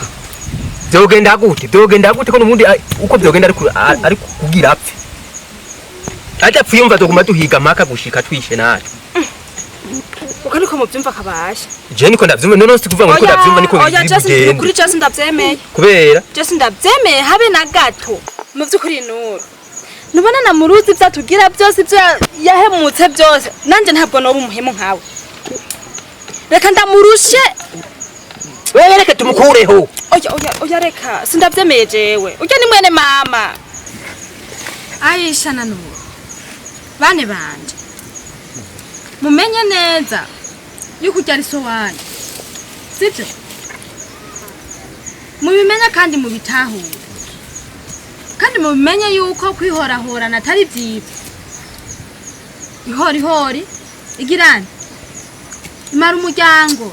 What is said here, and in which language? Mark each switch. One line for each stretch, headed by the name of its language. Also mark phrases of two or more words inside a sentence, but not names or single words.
Rundi: byogenda gute ko n'ubundi uko byogenda ari kugira apfe atapfuye umva doguma duhiga maka gushika twishe natwe uko niko muvyumva kabasha je niko ndavyumva none si kuvuga ngo ndavyumva niko oya je kuri je sindavyemeye kubera je sindavyemeye habe na gato mu vyukuri nuru nubona na muruzi vyatugira byose byo yahemutse byose nanje ntabwo no umuhemu nkawe reka ndamurushe wewe reka tumukureho oya reka sindavyemeye jewe ujya ni mwene mama Aisha na Nuru bane banje mumenye neza yuko ujya ari so wanyu sibyo mubimenye kandi mubitahure kandi mubimenye yuko kwihorahorana atari byiza ihori igirane imara umuryango